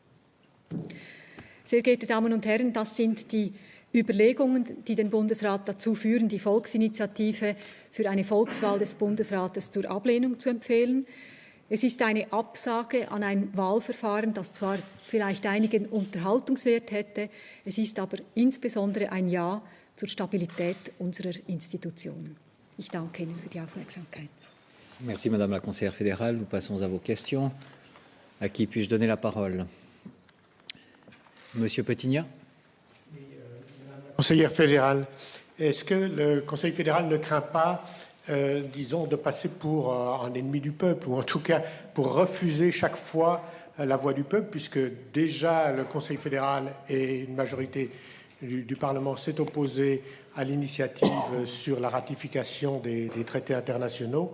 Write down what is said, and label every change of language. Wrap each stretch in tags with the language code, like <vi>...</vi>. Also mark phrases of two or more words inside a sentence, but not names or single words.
<de>Sehr geehrte Damen und Herren, das sind die Überlegungen, die den Bundesrat dazu führen, die Volksinitiative für eine Volkswahl des Bundesrates zur Ablehnung zu empfehlen. Es ist eine Absage an ein Wahlverfahren, das zwar vielleicht einigen Unterhaltungswert hätte, es ist aber insbesondere ein Ja zur Stabilität unserer Institutionen. Ich danke Ihnen für die Aufmerksamkeit.</de> <fr>Merci Madame la Conseillère fédérale. Nous passons à vos questions. À qui puis-je donner la parole? Monsieur Petigna. Conseillère fédérale, est-ce que le Conseil fédéral ne craint pas, disons, de passer pour un ennemi du peuple, ou en tout cas pour refuser chaque fois la voix du peuple, puisque déjà le Conseil fédéral et une majorité du Parlement s'est opposé à l'initiative sur la ratification des traités internationaux.</fr>